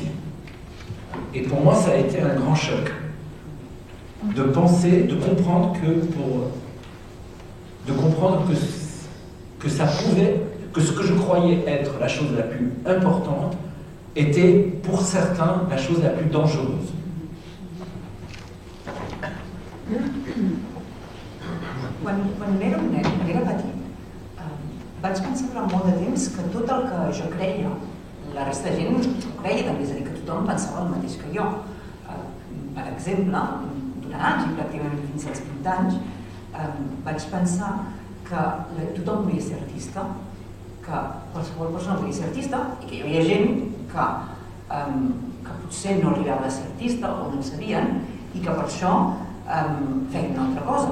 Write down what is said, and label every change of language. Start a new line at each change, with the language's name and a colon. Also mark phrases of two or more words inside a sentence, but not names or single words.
French: Et pour moi, ça a été un grand choc de penser, de comprendre que ça pouvait, que ce que je croyais être la chose la plus importante était pour certains la chose la plus dangereuse.
Catalan: Quan era un nen, quan era petit, vaig pensar durant molt de temps que tot el que jo creia, la resta de gent ho creia també, és a dir, que tothom pensava el mateix que jo. Per exemple, durant anys, i pràcticament fins als 20 anys, vaig pensar que tothom volia ser artista, que qualsevol persona volia ser artista i que hi havia gent que potser no arribava a ser artista o no en sabien i que per això feien una altra cosa.